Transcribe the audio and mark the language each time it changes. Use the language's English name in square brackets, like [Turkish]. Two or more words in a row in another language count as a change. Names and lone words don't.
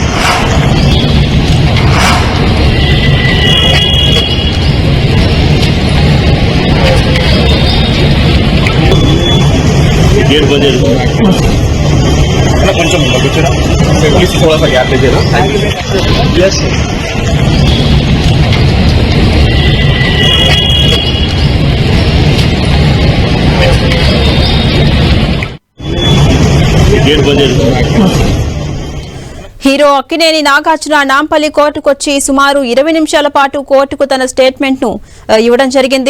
[Hindi] गेट बजे [Telugu] కొంచెం కూర్చోరా ప్లీజ్ [Hindi] थोड़ा सा गैप दीजिए ना यस [Telugu] హీరో అక్కినేని నాగార్జున నాంపల్లి కోర్టుకొచ్చి సుమారు 20 నిమిషాల పాటు కోర్టుకు తన స్టేట్మెంట్ ను ఇవ్వడం జరిగింది.